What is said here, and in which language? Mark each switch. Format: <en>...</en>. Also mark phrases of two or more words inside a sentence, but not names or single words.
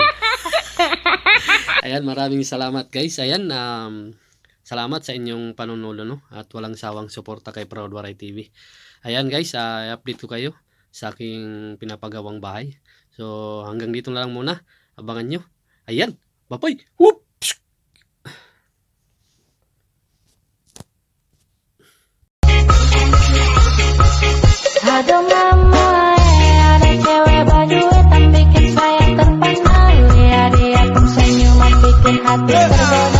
<tl>Ayan, maraming salamat guys. Ayan, salamat sa inyong panunulo no at walang sawang suporta kay Proud Waray TV. Ayan guys, i-update ko kayo sa aking pinapagawang bahay. So hanggang dito na lang muna. Abangan nyo. Ayan, bye-bye. Whoop!</tl> <id>Aduh mama, ada cewek berduit tapi bikin saya terpana. Lihat dia tersenyum bikin hati tergoda.</id>